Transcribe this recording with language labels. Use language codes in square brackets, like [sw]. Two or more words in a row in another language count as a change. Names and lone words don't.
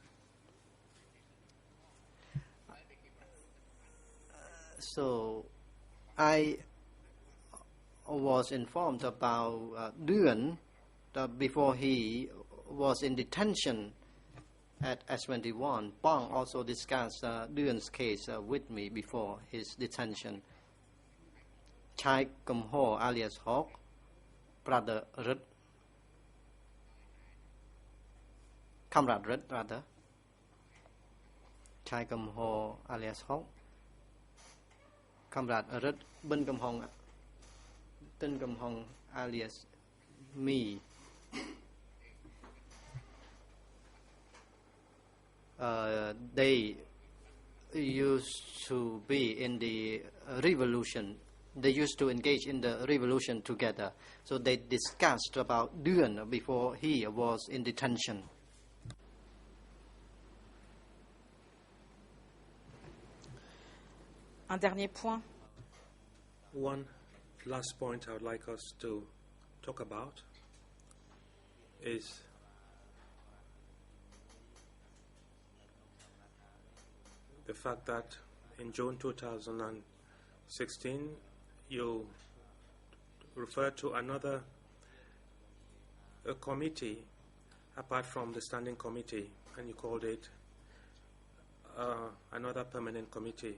[en] So I was informed about Deun before he was in detention at S21. Pong also discussed Deun's case with me before his detention. Chai Kum Ho alias Hawk, brother Rit, comrade Rit rather. Chai Kum Ho alias Hawk, comrade Rit, Bin Kum Hong, Tin Kum Hong alias me. They used to be in the revolution. They used to engage in the revolution together. So they discussed about Deun before he was in detention. [fr] Un dernier point. [en] One last point I would like us to talk about is the fact that in June 2016 you referred to another committee apart from the standing committee, and you called it another permanent committee.